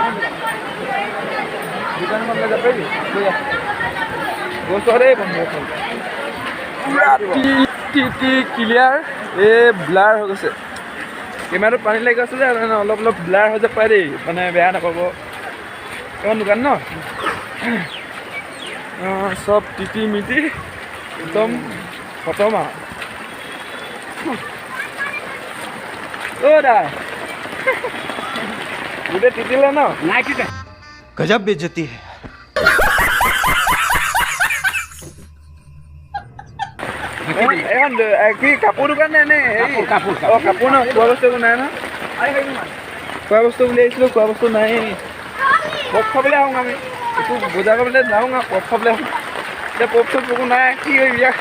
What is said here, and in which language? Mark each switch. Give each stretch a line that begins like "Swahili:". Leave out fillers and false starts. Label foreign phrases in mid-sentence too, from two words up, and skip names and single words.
Assamese: দোকানখনলৈ যাব পাৰিবি ওচৰতেই বন্ধ এখন টিটি ক্লিয়াৰ এই ব্লাৰ হৈ গৈছে কেমেৰাটো পানী লাগি গৈছে যে অলপ অলপ ব্লাৰ হৈ যাব পাৰে দেই মানে বেয়া নাপাব এখন দোকান ন চব টিটি মিটি একদম খতম আৰু দাই গোটেই তিতিলে ন নাই তিতে
Hindi: गजब बेइज्जती है
Assamese: এখন কি কাপোৰ দোকান নে হেৰি কাপোৰ ন খোৱা বস্তু একো নাই ন খোৱা বস্তু বুলি আহিছিলোঁ খোৱা বস্তু নাই পপ খাবলৈ আহোঁ আমি একো বজাৰ কৰিবলৈ যাওঁ আৰু পপ খাবলৈ আহোঁ এতিয়া পপ চপ একো নাই কি কৰিবি